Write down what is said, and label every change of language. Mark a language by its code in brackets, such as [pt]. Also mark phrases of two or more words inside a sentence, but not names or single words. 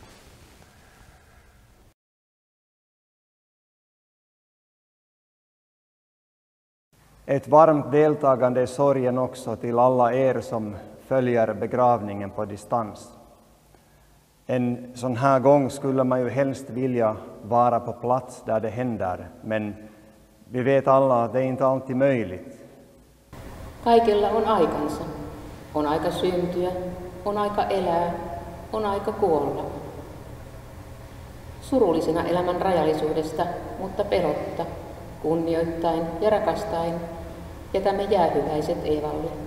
[sv] Ett varmt deltagande i sorgen också till alla er som följer begravningen på distans. En sån här gång skulle man ju helst vilja vara på plats där det händer, men vi vet alla att det är inte alltid möjligt. [fi] Kaikella on aikansa. On aika syntyä, on aika elää, on aika kuolla. Surullisena elämän rajallisuudesta, mutta pelotta, kunnioittain ja rakastaen jätämme jäähyväiset Eevalle.